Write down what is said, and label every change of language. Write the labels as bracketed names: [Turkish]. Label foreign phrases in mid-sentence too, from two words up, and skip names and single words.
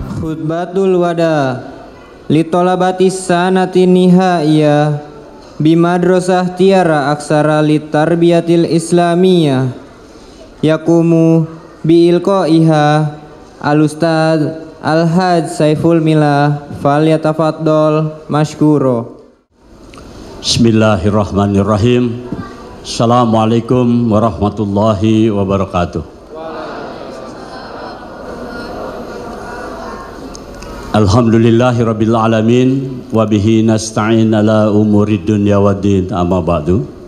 [Arabic] خطبة الوداع لطلبة السنة النهائية بمدرسة tiara aksara للتربية الإسلامية يقوم بإلقائها الأستاذ الحاج Saiful Milah فليتفضل مشكورا. بسم الله الرحمن الرحيم. السلام عليكم ورحمة الله وبركاته. الحمد لله رب العالمين وبه نستعين على أمور الدنيا والدين، أما بعد.